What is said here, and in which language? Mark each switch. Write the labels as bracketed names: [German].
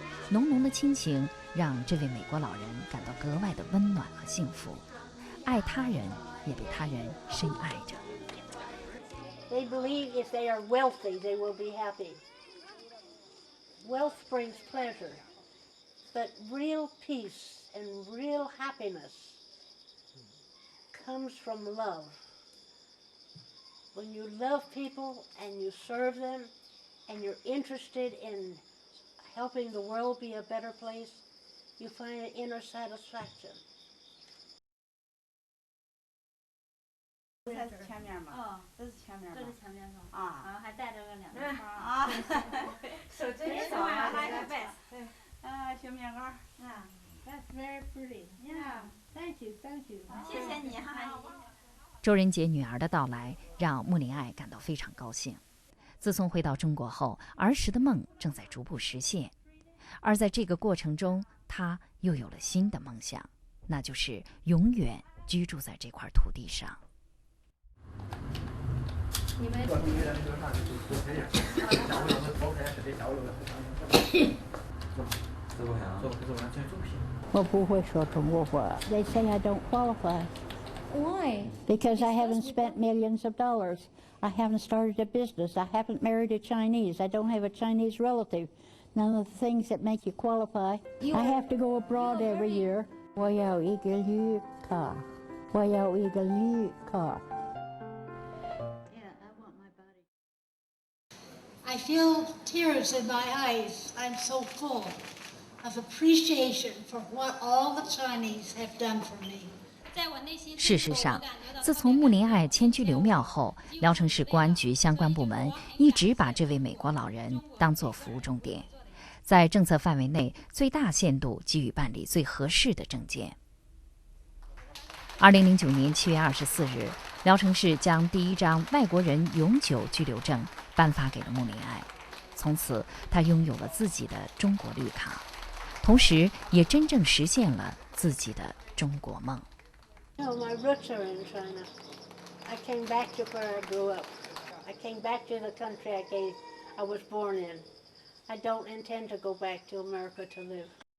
[Chinese] 浓浓的亲情让这位美国老人感到格外的温暖和幸福，爱他人也被他人深爱着。 [English] They believe if they are wealthy, they will be happy. Wealth brings pleasure, but real peace and real happiness comes from love. When you love people and you serve them and you're interested in helping the world be a better place, you find an inner satisfaction. [Chinese] 这是前面嘛？这是前面嘛？这是前面是吧？啊，还带着个两面包啊，手真爽啊，还有白，小面包啊 [English] That's very pretty. Yeah, thank you, thank you. [Chinese] 谢谢你哈。周仁杰女儿的到来让穆林爱感到非常高兴。自从回到中国后，儿时的梦正在逐步实现，而在这个过程中，她又有了新的梦想，那就是永远居住在这块土地上。你们我不会说中国话。 [English] They say I don't qualify. Why? Because I haven't spent millions of dollars. I haven't started a business. I haven't married a Chinese. I don't have a Chinese relative. None of the things that make you qualify. I have to go abroad every year. [Chinese] 我要一个绿卡。我要一个绿卡。 [English] I feel tears in my eyes. I'm so full of appreciation for what all the Chinese have done for me. [Chinese] 事实上，自从穆林爱迁居刘庙后，聊城市公安局相关部门一直把这位美国老人当作服务重点，在政策范围内最大限度给予办理最合适的证件。 2009年7月24日，聊城市将第一张外国人永久居留证颁发给了穆林爱，从此他拥有了自己的中国绿卡，同时也真正实现了自己的中国梦。 [English] No, my roots are in China. I came back to where I grew up. I came back to the country I was born in. I don't intend to go back to America to live.